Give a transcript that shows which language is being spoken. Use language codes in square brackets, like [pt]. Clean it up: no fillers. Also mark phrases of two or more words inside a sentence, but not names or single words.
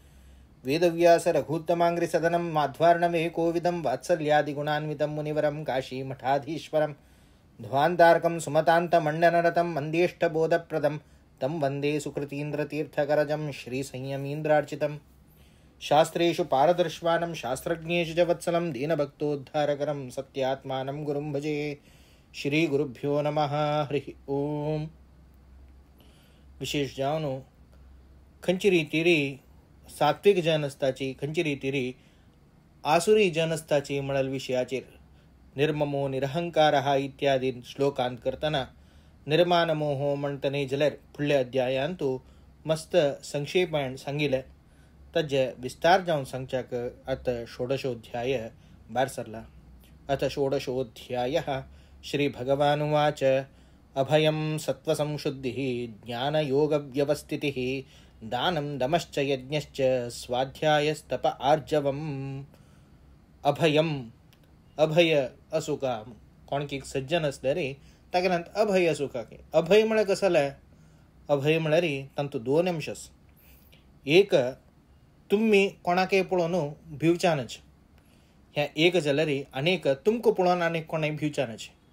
[sa] वेदव्यासरघूत्तमाङ्घ्रिसदनं माध्वार्णवेकोविदं वात्सल्यादिगुणान्वितं मुनिवरं काशीमठाधीश्वरं ध्वान्तार्कं सुमतान्तमण्डनरतं मन्देष्टबोधप्रदं तं वन्दे सुकृतीन्द्रतीर्थकरजं श्रीसंयमीन्द्रार्चितं। शास्त्रेषु पारदर्श्वानं शास्त्रज्ञेषु च वत्सलं दीनभक्तोद्धारकरं सत्यात्मानं गुरुं भजे। श्रीगुरुभ्यो नमः। हरिः ओम। [kok] विशेष जावनो खंयची रितीरी सात्विक जन असताची, खंयची रितीरी आसुरी जन असताची म्हणल विशयाचेर [sa] निर्ममो निरहंकारः [kok] इत्यादी श्लोकांत करतना निर्माणमोहो म्हणटने जाल्यार फुडल्या अध्यायांत तूं मस्त संक्षेपान सांगिल्लें ताजे विस्तार जावन सांगच्याक [sa] अथ षोडशोध्याय [kok] भायर सरला। [sa] अथ षोडशोध्यायः। श्री भगवानुवाच अभयं सत्त्वसंशुद्धिः ज्ञानयोगव्यवस्थितिः दानं दमश्च यज्ञश्च स्वाध्यायस्तप आर्जवम्। [kok] अभयम अभय असुका कोण की सज्जन असले रे ताका अभय असुका की अभय म्हळ्यार कसं जालें? अभय म्हळ्यार तांतू दोन अंश आसा। एक तुम्ही कोणाकय पळोवन भिवचानच, ह्या एक जाल्यार अनेक तुमकां पळोवन आनीक कोणाय भिवचानच।